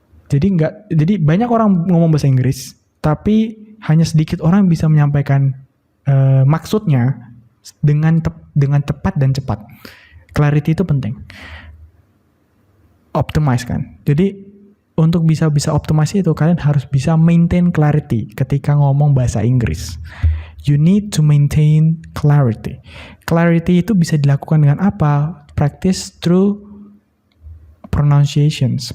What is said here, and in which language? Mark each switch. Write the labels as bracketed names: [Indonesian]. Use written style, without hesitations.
[Indonesian] Jadi banyak orang ngomong bahasa Inggris, tapi hanya sedikit orang bisa menyampaikan maksudnya dengan tepat dan cepat. Clarity itu penting. Optimize kan. Jadi untuk bisa optimasi itu kalian harus bisa [English] maintain clarity [Indonesian] ketika ngomong bahasa Inggris. [English] You need to maintain clarity. [Indonesian] Clarity itu bisa dilakukan dengan apa? [English] Practice through pronunciations.